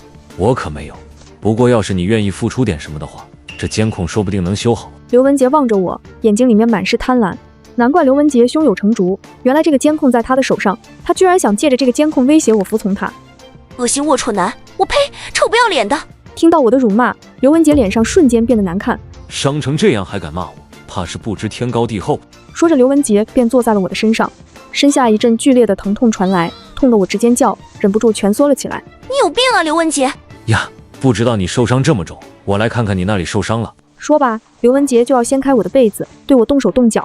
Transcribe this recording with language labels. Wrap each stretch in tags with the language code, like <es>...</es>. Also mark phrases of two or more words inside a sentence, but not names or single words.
<zh>我可沒有，不過要是你願意付出點什麼的話，這監控說不定能修好。劉文杰望着我，眼睛裡面滿是貪婪。難怪劉文杰胸有成竹，原來這個監控在他的手上，他居然想借着這個監控威脅我服從他。惡心齷齪男，我呸，臭不要臉的！聽到我的辱罵，劉文杰臉上瞬間變得難看。傷成這樣還敢罵我， 怕是不知天高地厚。说着，刘文杰便坐在了我的身上，身下一陣剧烈的疼痛傳來，痛得我直尖叫，忍不住蜷縮了起來。你有病啊，刘文杰！呀，不知道你受傷這麼重，我來看看你那裡受傷了。說吧，劉文杰就要掀開我的被子，對我動手動腳。</zh>